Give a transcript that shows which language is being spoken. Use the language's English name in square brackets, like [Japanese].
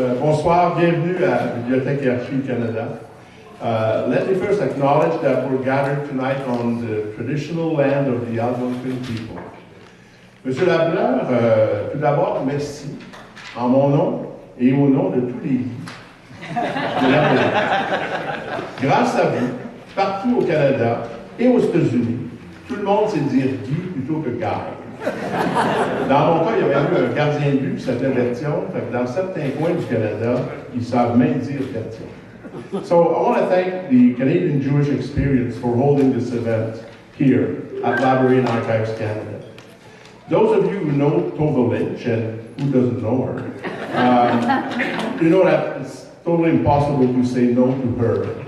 [French] Bonsoir, bienvenue à la Bibliothèque et Archives Canada. [English] Let me first acknowledge that we're gathered tonight on the traditional land of the Algonquin people. [French] Monsieur Lableur, tout d'abord, merci en mon nom et au nom de tous les livres Grâce à vous, partout au Canada et aux États-Unis, tout le monde sait dire Guy plutôt que Guy. Dans mon cas, il y avait eu un gardien de but qui s'appelait Bertion. Dans certains coins du Canada, ils savent même dire Bertion. [English] So I want to thank the Canadian Jewish Experience for holding this event here at Library and Archives Canada. Those of you who know Tova Lynch, and who doesn't know her, you know that it's totally impossible to say no to her.